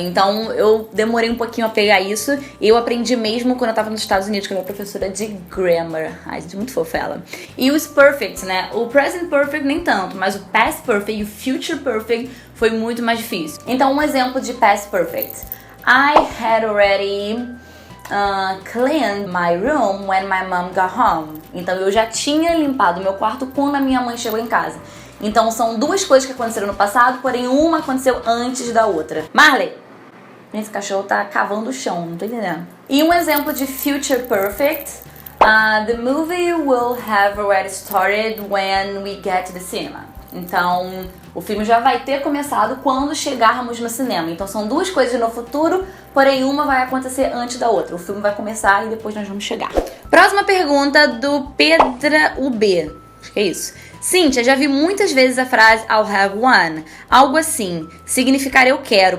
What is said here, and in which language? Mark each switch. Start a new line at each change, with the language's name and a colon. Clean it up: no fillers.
Portuguese: Então eu demorei um pouquinho a pegar isso. E eu aprendi mesmo quando eu tava nos Estados Unidos com a minha professora de grammar. Ai, gente, muito fofa ela. E os perfects, né? O present perfect nem tanto, mas o past perfect e o future perfect foi muito mais difícil. Então um exemplo de past perfect.
English: I had already cleaned my room when my mom got home.
Portuguese: Então eu já tinha limpado meu quarto quando a minha mãe chegou em casa. Então são duas coisas que aconteceram no passado, porém uma aconteceu antes da outra. Marley, esse cachorro tá cavando o chão, não tô entendendo. E um exemplo de future perfect.
English: The movie will have already started when we get to the cinema.
Portuguese: Então, o filme já vai ter começado quando chegarmos no cinema. Então, são duas coisas no futuro, porém uma vai acontecer antes da outra. O filme vai começar e depois nós vamos chegar. Próxima pergunta do Pedra UB. Acho que é isso. Cíntia, já vi muitas vezes a frase
English: I'll have one.
Portuguese: Algo assim, significar eu quero.